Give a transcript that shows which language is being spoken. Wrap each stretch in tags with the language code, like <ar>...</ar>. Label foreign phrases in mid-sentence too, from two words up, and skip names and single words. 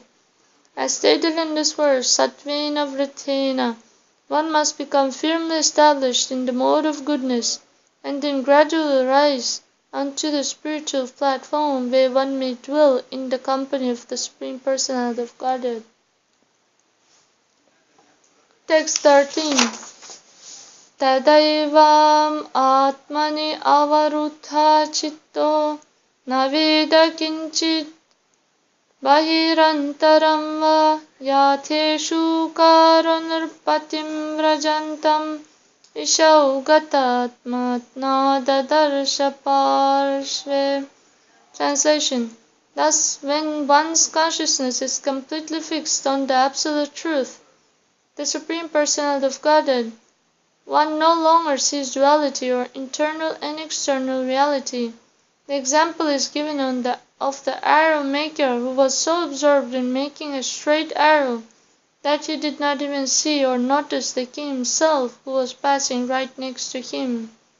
<en>As stated in this verse,</en> <sa>सत्त्वेन वृत्तेन,</sa> <en>one must become firmly established in the mode of goodness, and then gradually rise onto the spiritual platform where one may dwell in the company of the Supreme Personality of Godhead. Text 13.</en> <sa>तदैवम् आत्मनि अवरुद्ध चित्तो न वेद किञ्चिद् बहिरन्तरं वा यथेषुकारो नृपतिं व्रजन्तम् इषौ गतात्मा न ददर्श पार्श्वे.</sa> <en>Translation. Thus, when one's consciousness is completely fixed on the Absolute Truth, the Supreme Personality of Godhead, one no longer sees duality or internal and external reality. The example is given of the arrow maker who was so absorbed in making a straight arrow that he did not even see or notice the king himself who was passing right next to him.</en>